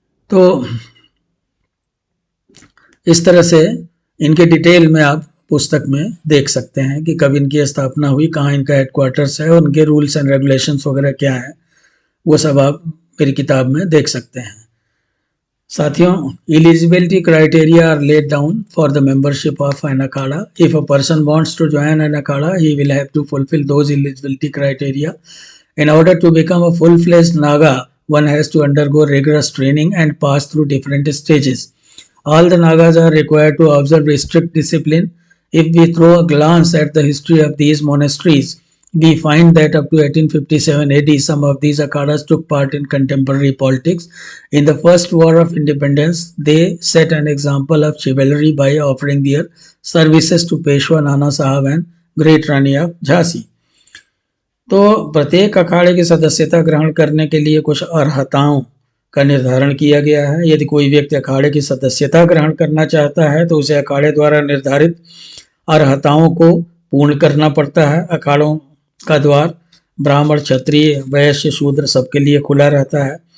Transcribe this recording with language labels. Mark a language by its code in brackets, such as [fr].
[hi] तो इस तरह से इनके डिटेल में आप पुस्तक में देख सकते हैं कि कब इनकी स्थापना हुई, कहाँ इनका हेडक्वार्टर्स है और उनके रूल्स एंड रेगुलेशंस वगैरह क्या है, वो सब आप मेरी किताब में देख सकते हैं। [en] साथियों, eligibility criteria are laid down for the membership of an akhada. If a person wants to join an akhada, he will have to fulfill those eligibility criteria. In order to become a full-fledged Naga, one has to undergo rigorous training and pass through different stages. All the Nagas are required to observe strict discipline. If we throw a glance at the history of these monasteries, we find that up to 1857 AD, some of these akhadas took part in contemporary politics. In the First War of Independence, they set an example of chivalry by offering their services to Peshwa Nana Sahab and Great Rani of Jhansi. [hi] तो प्रत्येक अखाड़े की सदस्यता ग्रहण करने के लिए कुछ अर्हताओं का निर्धारण किया गया है। यदि कोई व्यक्ति अखाड़े की सदस्यता ग्रहण करना चाहता है तो उसे अखाड़े द्वारा निर्धारित अर्हताओं को पूर्ण करना पड़ता है। अखाड़ों का द्वार ब्राह्मण, क्षत्रिय, वैश्य, शूद्र सबके लिए खुला रहता है।